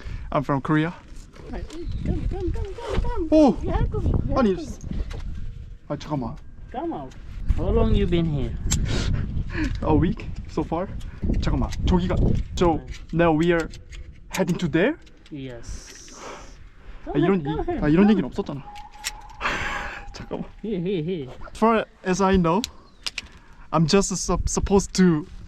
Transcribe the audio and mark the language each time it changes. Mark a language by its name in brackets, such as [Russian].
[English] I'm from Korea. Come. [Korean] 오! [English] You have to. [Korean] 아니, 아 잠깐만. [English] Come out. How long you been here? A week so far? [Korean] 잠깐만. 저기가. [English] So now we are heading to there? Yes. [Korean] 아, 이런 얘기는 없었잖아. 잠깐만. [English] Here. As far as I know, I'm just supposed to